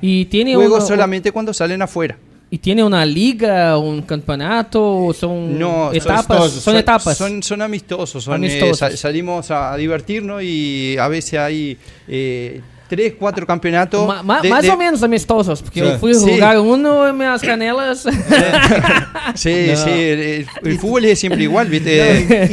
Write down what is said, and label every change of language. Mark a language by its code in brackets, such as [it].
[es] ¿Y tiene juego una- solamente cuando salen afuera. ¿Y tiene una liga, un campeonato? ¿O son No, etapas? Son etapas. Son amistosos. Amistosos. Salimos a divertirnos y a veces hay 3, 4 campeonatos. [pt] Mais ou menos amistosos, porque eu fui [es] Sí. [pt] jogar uno e minhas canelas. [es] Sí, sí, el fútbol es siempre igual, ¿viste?